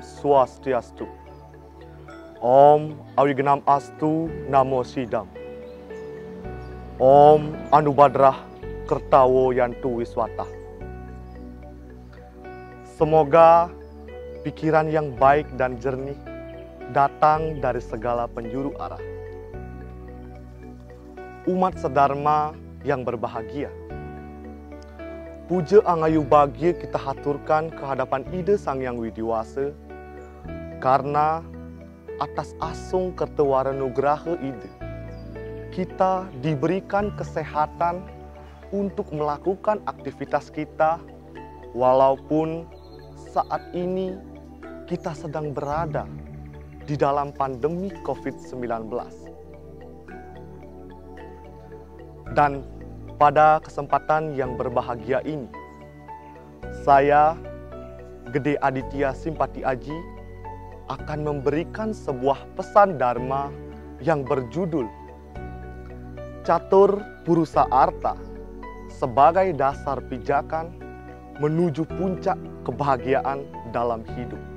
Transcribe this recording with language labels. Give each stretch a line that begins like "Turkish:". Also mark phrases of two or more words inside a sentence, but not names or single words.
Sanskrit: Swastiastu. Om Awignam Astu Namo Sidam. Om Anubadrah Kertawo Yantu Wiswata.
Indonesian: Semoga pikiran yang baik dan jernih datang dari segala penjuru arah. Umat sedharma yang berbahagia, puja angayu bahagia kita haturkan kehadapan Ida Sang Yang Widiwasa, karena atas asung kertewara nugraha Ida, kita diberikan kesehatan untuk melakukan aktivitas kita, walaupun saat ini kita sedang berada di dalam pandemi COVID-19. Dan pada kesempatan yang berbahagia ini, saya, Gede Aditya Simpati Aji, akan memberikan sebuah pesan Dharma yang berjudul Catur Purusa Arta sebagai dasar pijakan menuju puncak kebahagiaan dalam hidup.